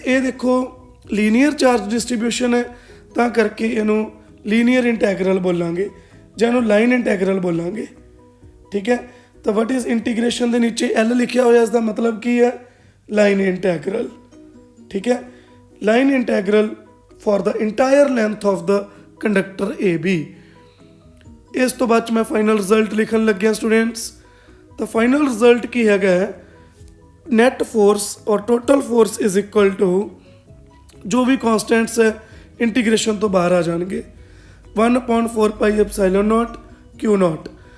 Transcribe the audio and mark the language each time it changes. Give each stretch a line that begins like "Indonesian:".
Punjabi: ਇਹ ਦੇਖੋ linear charge distribution ਹੈ, ਤਾਂ ਕਰਕੇ ਇਹਨੂੰ ਲੀਨੀਅਰ ਇੰਟੈਗਰਲ ਬੋਲਾਂਗੇ ਜਾਂ ਇਹਨੂੰ ਲਾਈਨ ਇੰਟੈਗਰਲ ਬੋਲਾਂਗੇ। ਠੀਕ ਹੈ, ਤਾਂ ਵਟ ਇਜ਼ ਇੰਟੀਗ੍ਰੇਸ਼ਨ ਦੇ ਨੀਚੇ L ਲਿਖਿਆ ਹੋਇਆ, ਇਸ ਦਾ ਮਤਲਬ ਕੀ ਹੈ? Line integral. ਠੀਕ ਹੈ, line integral
English: for the entire length of the conductor AB.
Punjabi: ਇਸ ਤੋਂ ਬਾਅਦ 'ਚ ਮੈਂ ਫਾਈਨਲ ਰਿਜ਼ਲਟ ਲਿਖਣ ਲੱਗਿਆ ਸਟੂਡੈਂਟਸ। ਤਾਂ ਫਾਈਨਲ ਰਿਜ਼ਲਟ ਕੀ ਹੈਗਾ ਹੈ,
English: net force ਔਰ total force is equal to
Punjabi: ਜੋ ਵੀ ਕੌਨਸਟੈਂਟਸ ਹੈ ਇੰਟੀਗ੍ਰੇਸ਼ਨ ਤੋਂ ਬਾਹਰ ਆ ਜਾਣਗੇ 1/4 ਪਾਈ ਐਪਸਾਈਲਨ ਨੋਟ Q ਨੋਟ।